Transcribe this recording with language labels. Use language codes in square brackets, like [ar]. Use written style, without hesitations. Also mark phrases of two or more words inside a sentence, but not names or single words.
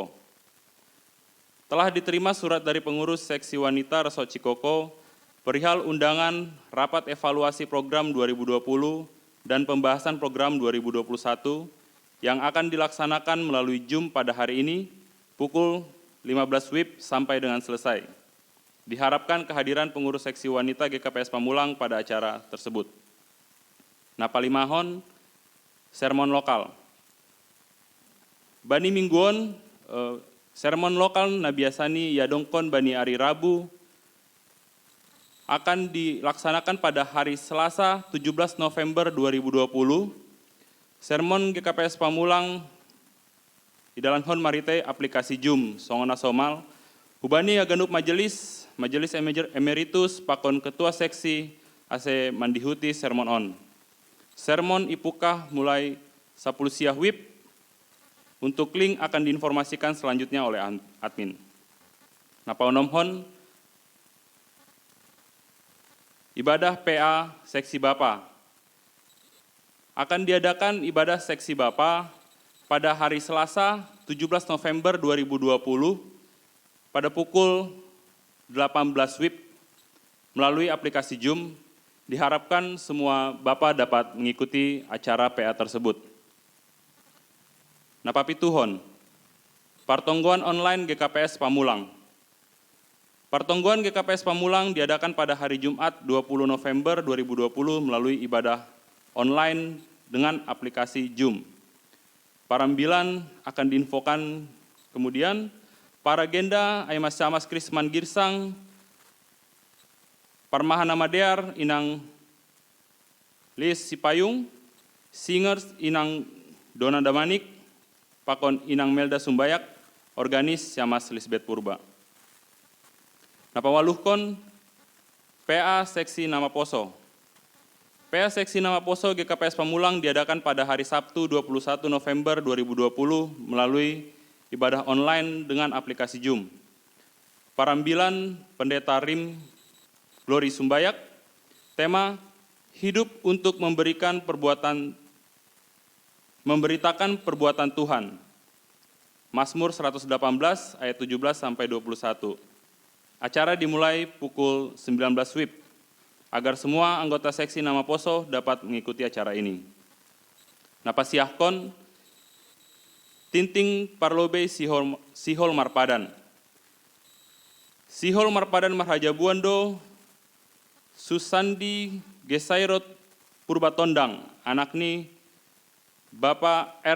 [id] Telah diterima surat dari pengurus seksi wanita Resort Cikoko perihal undangan rapat evaluasi program 2020 dan pembahasan program 2021 yang akan dilaksanakan melalui Zoom pada hari ini pukul 15 WIB sampai dengan selesai. Diharapkan kehadiran pengurus seksi wanita GKPS Pamulang pada acara tersebut. [smr] Napalimahon, sermon lokal. Bani mingguon, sermon lokal nabiasani yadongkon bani hari Rabu [id] akan dilaksanakan pada hari Selasa 17 November 2020. [smr] Sermon GKPS Pamulang di dalam hon marite aplikasi Zoom songona somal hubani aganup majelis emeritus pakon ketua seksi ase mandihuti sermon on. Sermon ipukah mulai 10 siah WIB. [id] Untuk link akan diinformasikan selanjutnya oleh admin. [smr] Napaunomhon ibadah PA seksi Bapa. [id] Akan diadakan ibadah seksi Bapa pada hari Selasa 17 November 2020 pada pukul 18 WIB melalui aplikasi Zoom. Diharapkan semua Bapak dapat mengikuti acara PA tersebut. [smr] Napapituhon, partongguan online GKPS Pamulang. [id] Partongguan GKPS Pamulang diadakan pada hari Jumat 20 November 2020 melalui ibadah online dengan aplikasi Zoom. Parambilan akan diinfokan kemudian. [smr] Para agenda Aimas Camas Krisman Girsang, Parmahana Madear inang Lis Sipayung, Singers inang Dona Damanik, pakon inang Melda Sumbayak, organis Camas Lisbeth Purba. Napawaluhkon PA seksi Nama Poso. [id] PA seksi Nama Poso GKPS Pamulang diadakan pada hari Sabtu 21 November 2020 melalui ibadah online dengan aplikasi Zoom. Parambilan Pendeta Rim Glory Sumbayak, tema hidup untuk memberitakan perbuatan Tuhan. Mazmur 118 ayat 17 sampai 21. Acara dimulai pukul 19 WIB agar semua anggota seksi Nama Poso dapat mengikuti acara ini. [smr] Napasiahkon Tinting Parlobe Sihol Marpadan. Sihol Marpadan Marhaja Buando, Susandi Gesairot Purba Tondang, anak ni Bapak R.